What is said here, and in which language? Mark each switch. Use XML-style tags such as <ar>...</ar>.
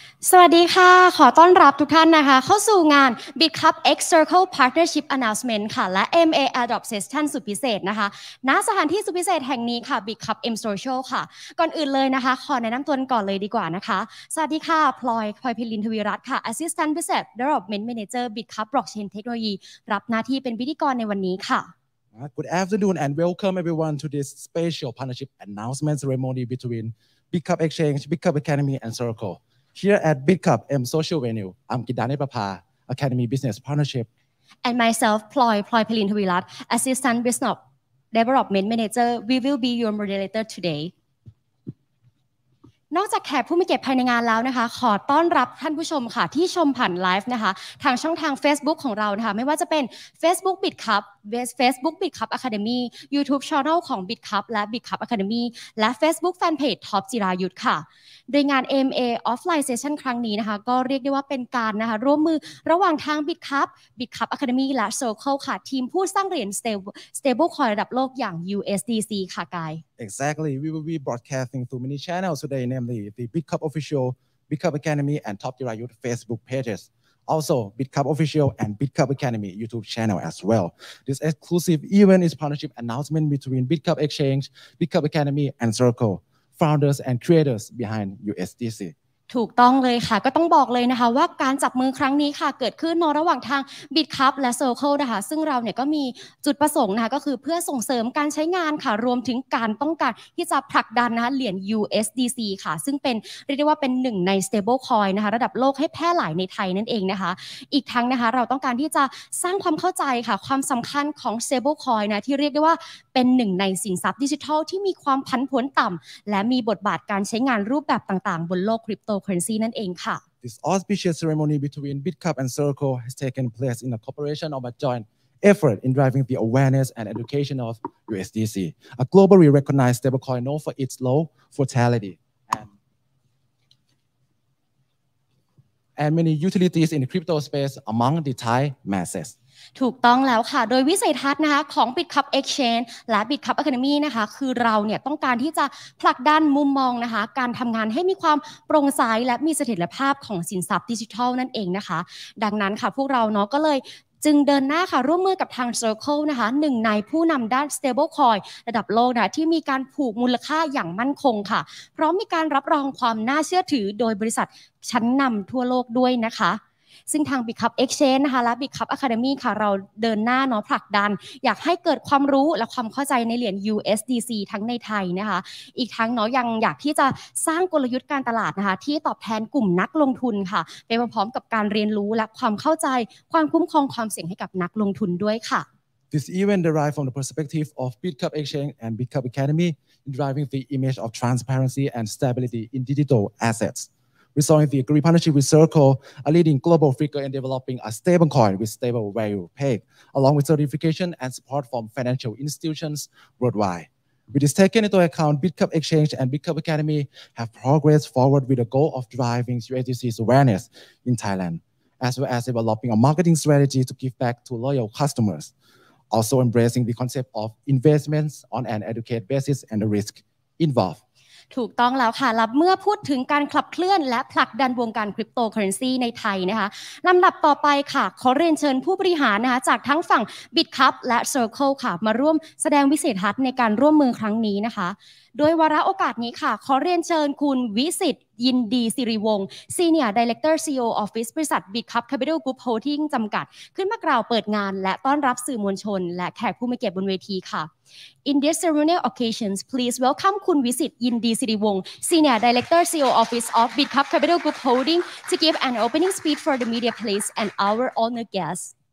<th>สวัสดีค่ะขอต้อนรับทุกท่านนะคะเข้าสู่งาน Bitkub Exchange Partnership Announcement ค่ะและ MA Airdrops Session สุดพิเศษนะคะณสถานที่สุดพิเศษแห่งนี้ค่ะ BitkubMSocial ค่ะก่อนอื่นเลยนะคะขอแนะนำตัวก่อนเลยดีกว่านะคะสวัสดีค่ะพลอยพิรินทวีรัตน์ค่ะ Assistant Business Development Manager Bitkub Blockchain Technology รับหน้าที่เป็นพิธีกรในวันนี้ค่ะ</th> <en>Good afternoon and welcome everyone to this special partnership announcement ceremony between Bitkub Exchange, Bitkub Academy and Circle.Here at BitkubMSocial venue, I'm Gidane Prapha, Academy Business Partnership. And myself, Ploy Pilin Thavirat, Assistant Business Development Manager. We will be your moderator today.</en> <th>นอกจากแขกผู้มีเกียรติภายในงานแล้วนะคะขอต้อนรับท่านผู้ชมค่ะที่ชมผ่านไลฟ์นะคะทางช่องทาง Facebook ของเรานะคะไม่ว่าจะเป็น Facebook Bitkub Facebook Bitkub Academy YouTube Channel ของ Bitkub และ Bitkub Academy และ Facebook Fanpage ท็อปจิรายุทธค่ะโดยงาน MA Offline Session ครั้งนี้นะคะก็เรียกได้ว่าเป็นการนะคะร่วมมือระหว่างทาง Bitkub Academy และ Circle ค่ะทีมผู้สร้างเหรียญ Stable Coin ระดับโลกอย่าง USDC ค่ะกาย</th> <en>Exactly. We will be broadcasting through many channels today, namely the Bitkub Official, Bitkub Academy, and Top Jirayut Facebook pages. Also, Bitkub Official and Bitkub Academy YouTube channel as well. This exclusive event is partnership announcement between Bitkub Exchange, Bitkub Academy, and Circle, founders and creators behind USDC.</en> <th>ถูกต้องเลยค่ะก็ต้องบอกเลยนะคะว่าการจับมือครั้งนี้ค่ะเกิดขึ้นระหว่างทาง Bitkub และ Circle นะคะซึ่งเราเนี่ยก็มีจุดประสงค์นะคะก็คือเพื่อส่งเสริมการใช้งานค่ะรวมถึงการต้องการที่จะผลักดันนะคะเหรียญ USDC ค่ะซึ่งเป็นเรียกได้ว่าเป็นหนึ่งใน Stable Coin นะคะระดับโลกให้แพร่หลายในไทยนั่นเองนะคะ อีกทั้งนะคะเราต้องการที่จะสร้างความเข้าใจค่ะความสำคัญของ Stable Coin นะที่เรียกได้ว่าเป็นหนึ่งในสินทรัพย์ดิจิทัลที่มีความผันผวนต่ำและมีบทบาทการใช้งานรูปแบบต่างๆบนโลกคริปโตcurrency นั่นเองค่ะ</th> <en>This auspicious ceremony between Bitkub and Circle has taken place in a cooperation of a joint effort in driving the awareness and education of USDC, a globally recognized stablecoin known for its low volatility and many utilities in the crypto space among the Thai masses.</en> <th>ถูกต้องแล้วค่ะโดยวิสัยทัศน์นะคะของ Bitkub Exchange และ Bitkub Academy นะคะคือเราเนี่ยต้องการที่จะผลักดันมุมมองนะคะการทำงานให้มีความโปร่งใสและมีเสถียรภาพของสินทรัพย์ดิจิทัลนั่นเองนะคะดังนั้นค่ะพวกเราเนาะก็เลยจึงเดินหน้าค่ะร่วมมือกับทาง Circle นะคะหนึ่งในผู้นำด้าน Stable Coin ระดับโลกนะที่มีการผูกมูลค่าอย่างมั่นคงค่ะพร้อมมีการรับรองความน่าเชื่อถือโดยบริษัทชั้นนำทั่วโลกด้วยนะคะ ซึ่งทาง Bitkub Exchange นะคะและ Bitkub Academy ค่ะเราเดินหน้าเนาะผลักดันอยากให้เกิดความรู้และความเข้าใจในเหรียญ USDC ทั้งในไทยนะคะอีกทั้งเนาะยังอยากที่จะสร้างกลยุทธ์การตลาดนะคะที่ตอบแทนกลุ่มนักลงทุนค่ะไปพร้อมๆกับการเรียนรู้และความเข้าใจความคุ้มครองความเสี่ยงให้กับนักลงทุนด้วยค่ะ</th> <en>This event derived from the perspective of Bitkub Exchange and Bitkub Academy in driving the image of transparency and stability in digital assets. We saw in the agreed partnership with Circle, a leading global figure in developing a stablecoin with stable value peg, along with certification and support from financial institutions worldwide. With this taken into account, Bitkub Exchange and Bitkub Academy have progressed forward with the goal of driving USDC's awareness in Thailand, as well as developing a marketing strategy to give back to loyal customers, also embracing the concept of investments on an educated basis and the risk involved.</en> <th>ถูกต้องแล้วค่ะแล้วเมื่อพูดถึงการขับเคลื่อนและผลักดันวงการคริปโตเคอเรนซีในไทยนะคะลำดับต่อไปค่ะขอเรียนเชิญผู้บริหารนะคะจากทั้งฝั่ง Bitkub และ Circle ค่ะมาร่วมแสดงวิสัยทัศน์ในการร่วมมือครั้งนี้นะคะ โดยวาระโอกาสนี้ค่ะขอเรียนเชิญคุณวิสิทธิ์ยินดีสิริวงศ์ Senior Director CEO Office บริษัท Bitkub Capital Group Holding จำกัดขึ้นมากล่าวเปิดงานและต้อนรับสื่อมวลชนและแขกผู้มีเกียรติบนเวทีค่ะ</th> <en>In this ceremonial occasions, please welcome คุณวิสิทธิ์ยินดีสิริวงศ์ Senior Director CEO Office of Bitkub Capital Group Holding to give an opening speech for the media please and our honored guests.</en>